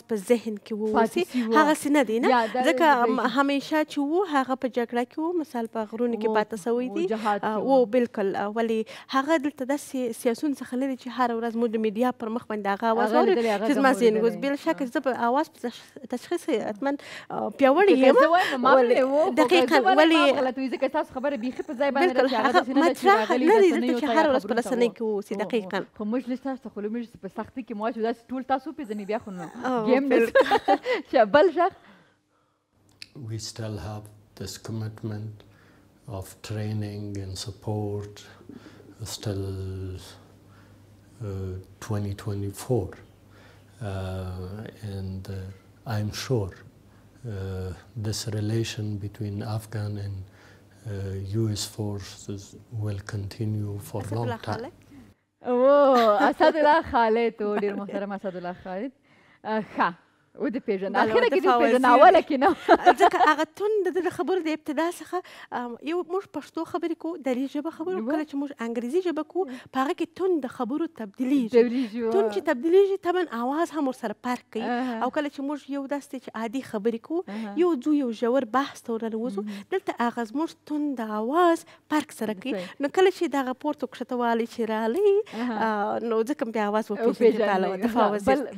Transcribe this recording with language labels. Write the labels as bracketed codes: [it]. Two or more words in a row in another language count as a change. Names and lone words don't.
[ps] په ذهن کې ووسي هغسې نه دی نه ځکه همیشه چې و هغه په جګړه کې و مثال په غرونو کې پاته سوی دی و بالکل ولې هغه دلته داسې سیاسون څخه نه دی چې هره ورځ موږ د میډیا پر مخ باندې هغه اواز اورو چې زما ذهن اوس بل شک زه په اواز په تشخیص حتما پیاوړې یم دقیقا ولې تاسو خبره بیخي په ځای باندې بالکل هغه مطرح نه دی دلته چې هره ورځ په رسنۍ کې واوسي دقیقا خو موږ لږ تاسو ته خو لږ په سختۍ کې مو واچو داسې ټول تاسو وپېژنئ بیا خو نو ګیم نه بل غږ [en] We still have this commitment of training and support still 2024 and I'm sure this relation between Afghan and US forces will continue for a long time. [ps] اسدالله خالد و ډېر محترم اسدالله خالد ښه ودې پېژنه اخره کې دې وپېژنه اوله کې نه ځکه هغه تون د خبرو د ابتدا څخه یو موږ پښتو خبرې کوو دري ژبه خبرو کله چې موږ انګریزي ژبه کوو په هغه کې تون د خبرو تبدیلیږي تون چې تبدیلیږي طبعا اواز هم ورسره فرق کوي او کله چې موږ یو داسې چې عادي خبرې کوو یو ځو یو ژور بحث ته ورننوځو دلته هغه زموږ تون د اواز فرق سره کوي نو کله چې دغه پورته کښته والی چې رالی نو ځکه بیا اواز وپېژني